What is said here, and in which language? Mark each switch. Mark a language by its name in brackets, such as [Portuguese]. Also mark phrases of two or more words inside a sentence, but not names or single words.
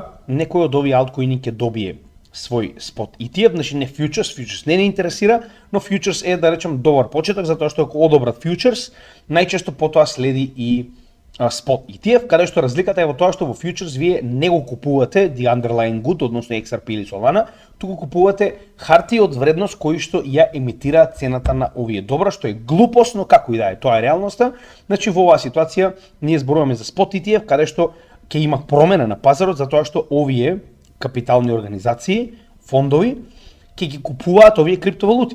[Macedonian] некој од овие алткоини ќе добие свој спот ETF, значи не фьючерс не интересира, но фьючерс е, да речем, добар почеток, затоа што ако одобрат фьючерс, најчесто потоа следи и спот ETF, каде што разликата е во тоа што во фьючерс вие не го купувате [English] the underlying good, [Macedonian] односно XRP или Solana, туку купувате хартии од вредност кои што ја емитираат цената на овие добра, што е глупост, но како и да е, тоа е реалноста. Значи во оваа ситуација ние зборуваме за спот ETF, каде што ќе има промена на пазарот, затоа што овие капитални организации, фондови, ќе ги купуваат овие криптовалути.